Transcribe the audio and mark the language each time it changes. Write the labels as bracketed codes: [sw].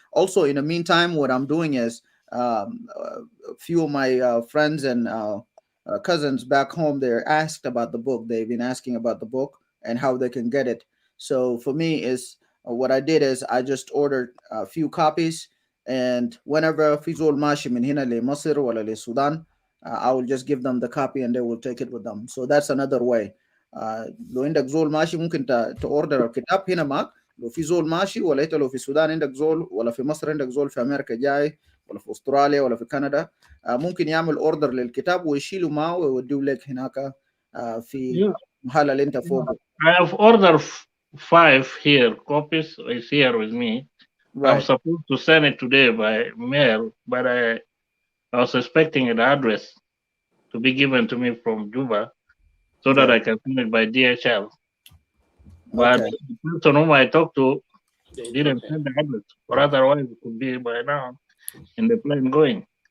[en] Also, in the meantime, what I'm doing is a few of my friends and cousins back home, they're asked about the book. They've been asking about the book and how they can get it. So for me is what I did is I just ordered a few copies, and whenever [ar] في زول ماشي من هنا لمصر ولا للسودان, [en] I will just give them the copy and they will take it with them. So that's another way. [ar] لو عندك زول ماشي ممكن تأوردر الكتاب هنا معك. لو في زول ماشي ولا انت لو في السودان عندك زول ولا في مصر عندك زول في امريكا جاي ولا في استراليا ولا في كندا, ممكن يعمل اوردر للكتاب ويشيله معه ويوديه لك هناك في المحل اللي انت فوقه. [en] I have ordered 5 here. Copies is here with me. Right. I'm supposed to send it today by mail, but I was expecting an address to be given to me from Juba so that I can send it by DHL. But the person whom I talked to didn't send the address, or otherwise it could be by now in the plane going.